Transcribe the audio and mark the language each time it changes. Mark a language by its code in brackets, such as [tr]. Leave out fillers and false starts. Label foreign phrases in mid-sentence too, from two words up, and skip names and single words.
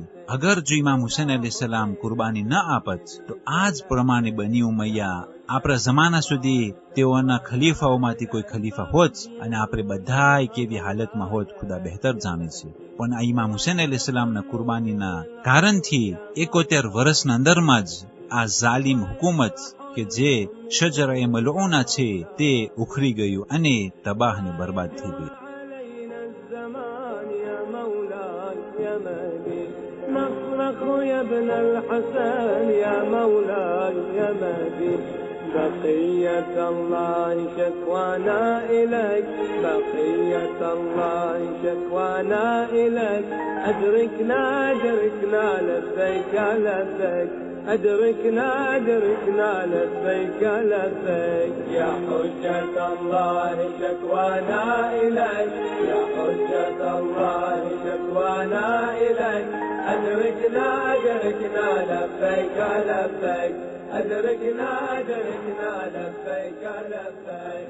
[gu] અગર જો ઇમામ હુસેન અલૈહિસ્સલામ કુરબાની ન આપત તો આ જ પ્રમાણે બની ઉમૈયા આપણા જમાના સુધી તેઓના ખલીફાઓમાંથી કોઈ ખલીફા હોત અને આપણે બધા કેવી હાલતમાં હોત ખુદા બહેતર જાણે છે. પણ આ ઇમામ હુસેન અલૈહિસ્સલામના કુરબાનીના કારણથી 71 વર્ષના અંદરમાં જ આ ઝાલિમ હુકુમત કે જે [ar] شجرة ملعونة [gu] છે તે ઉખડી ગયું અને તબાહ અને બરબાદ થઈ ગયું. [ar] يا ابن الحسن يا مولاي يا مهدي بقية الله شكوانا إليك بقية الله شكوانا إليك أدركنا أدركنا لبيك لبيك أدركنا أدركنا لبيك لبيك يا حجة الله شكوانا إليك يا حجة الله شكوانا إليك أدركنا أدركنا لبيك لبيك أدركنا أدركنا لبيك لبيك.